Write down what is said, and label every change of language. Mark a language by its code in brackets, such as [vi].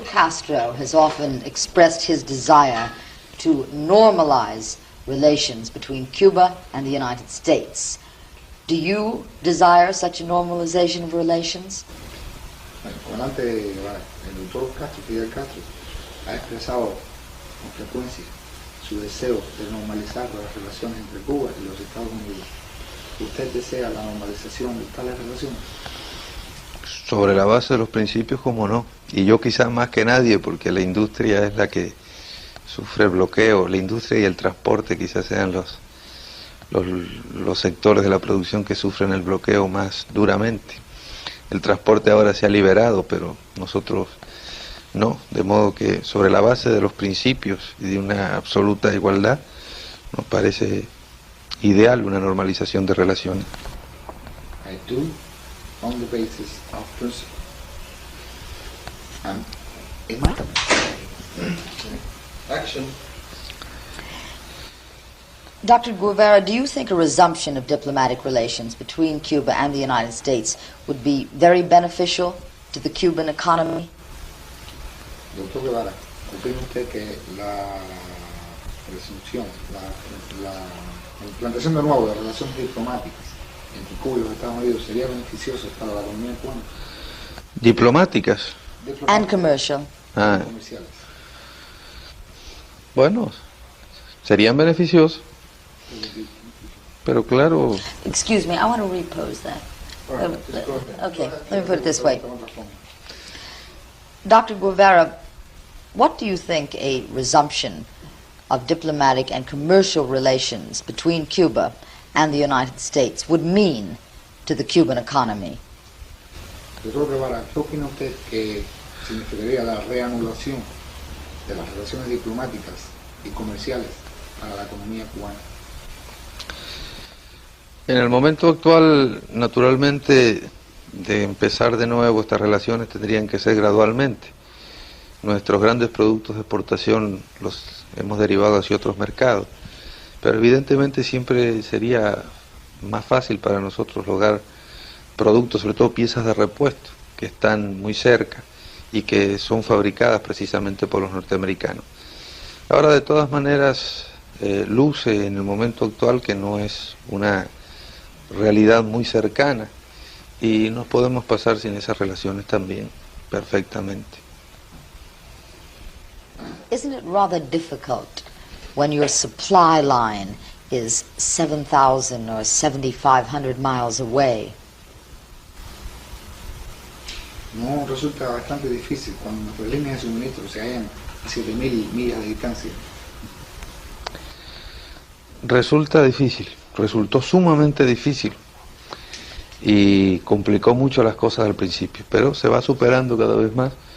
[en] Castro has often expressed his desire to normalize relations between Cuba and the United States. Do you desire such a normalization of relations? [es] El comandante, el doctor Castro, Fidel Castro, ha expresado con frecuencia su deseo de normalizar las relaciones entre Cuba y los Estados Unidos. ¿Usted desea la normalización de tales relaciones? Sobre la base de los principios, como no. Y yo quizás más que nadie, porque la industria es la que sufre el bloqueo. La industria y el transporte quizás sean los sectores de la producción que sufren el bloqueo más duramente. El transporte ahora se ha liberado, pero nosotros no. De modo que sobre la base de los principios y de una absoluta igualdad, nos parece ideal una normalización de relaciones. [en] I do, on the basis of principle. And Action. Dr. Guevara, do you think a resumption of diplomatic relations between Cuba and the United States would be very beneficial to the Cuban economy? [es] Doctor Guevara, ¿opina usted que la resunción, la implantación de nuevo de relaciones diplomáticas entre Cuba y los Estados Unidos sería beneficiosa para la economía cubana? Diplomáticas. [en] And commercial. [es] Comerciales. Bueno, serían beneficiosos, pero claro, [en] Excuse me, I want to repose that. Okay, let me put it this way. Dr. Guevara, what do you think a resumption of diplomatic and commercial relations between Cuba and the United States would mean to the Cuban economy? [es] Doctor Guevara, ¿qué opina usted que significaría la reanudación de las relaciones diplomáticas y comerciales para la economía cubana? En el momento actual, naturalmente, de empezar de nuevo estas relaciones tendrían que ser gradualmente. Nuestros grandes productos de exportación los hemos derivado hacia otros mercados, pero evidentemente siempre sería más fácil para nosotros lograr productos, sobre todo piezas de repuesto, que están muy cerca y que son fabricadas precisamente por los norteamericanos. Ahora, de todas maneras, luce en el momento actual que no es una realidad muy cercana y nos podemos pasar sin esas relaciones también perfectamente. [en] Isn't it rather difficult when your supply line is 7,000 or 7,500 miles away? [es] No, resulta bastante difícil cuando nuestras líneas de suministro se hallan a 7.000 millas de distancia. Resulta difícil, resultó sumamente difícil y complicó mucho las cosas al principio, pero se va superando cada vez más.